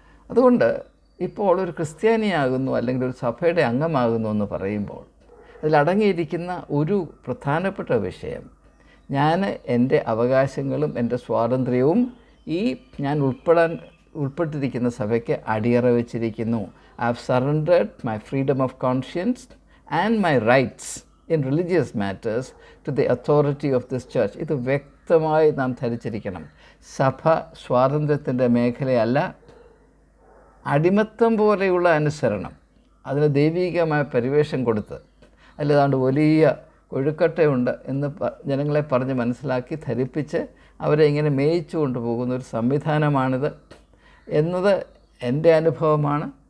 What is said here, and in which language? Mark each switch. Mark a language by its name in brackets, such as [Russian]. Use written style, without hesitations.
[Malayalam] അതുകൊണ്ട് ഇപ്പോൾ ഒരു ക്രിസ്ത്യാനിയാകുന്നു അല്ലെങ്കിൽ ഒരു സഭയുടെ അംഗമാകുന്നു എന്ന് പറയുമ്പോൾ അതിലടങ്ങിയിരിക്കുന്ന ഒരു പ്രധാനപ്പെട്ട വിഷയം, ഞാൻ എൻ്റെ അവകാശങ്ങളും എൻ്റെ സ്വാതന്ത്ര്യവും ഈ ഞാൻ ഉൾപ്പെട്ടിരിക്കുന്ന സഭയ്ക്ക് അടിയറ വെച്ചിരിക്കുന്നു. [English] I have surrendered my freedom of conscience and my rights in religious matters to the authority of this church. [Malayalam] ഇത് വ്യക്തമായി നാം ധരിച്ചിരിക്കണം. സഭ സ്വാതന്ത്ര്യത്തിൻ്റെ മേഖലയല്ല, അടിമത്തം പോലെയുള്ള അനുസരണം, അതിന് ദൈവികമായ പരിവേഷം കൊടുത്ത് അതിലേതാണ്ട് വലിയ കൊഴുക്കട്ടയുണ്ട് എന്ന് ജനങ്ങളെ പറഞ്ഞ് മനസ്സിലാക്കി ധരിപ്പിച്ച് അവരെ ഇങ്ങനെ മേയിച്ചു കൊണ്ടുപോകുന്ന ഒരു സംവിധാനമാണിത് എന്നത് എൻ്റെ അനുഭവമാണ്.